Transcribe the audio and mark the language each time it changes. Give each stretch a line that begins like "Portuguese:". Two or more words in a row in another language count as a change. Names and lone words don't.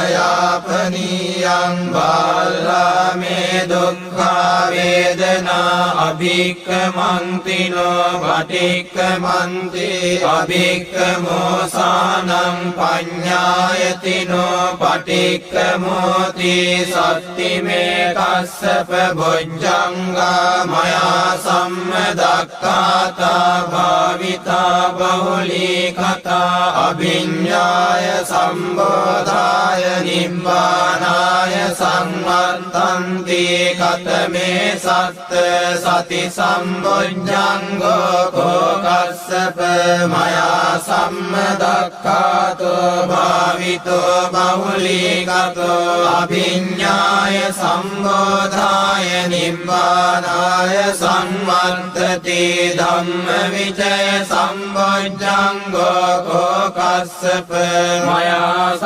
Pali: යාපනීයං බාලාමේ දුක්ඛා වේදනා අභික්ඛමන්තිනෝ පටික්ඛමන්ති අභික්ඛමෝසානං පඤ්ඤායතිනෝ පටික්ඛමෝති සත්තිමේ කස්සප බොජ්ජංගා මයා සම්මදක්ඛාතා භාවිතා බහුලී කතා අභිඤ්ඤාය සම්බෝධාය නිබ්බානාය සංවත්තන්ති කතමේ සත්ත සති සම්බොජ්ජංගෝ කෝකස්සප මයා සම්මදක්ඛාතෝ භාවිතෝ බහුලීකතෝ අභිඤ්ඤාය සම්බෝධාය නිබ්බානාය සංවත්තති ධම්මවිචය සම්බොජ්ජංගෝ කෝකස්සප මයා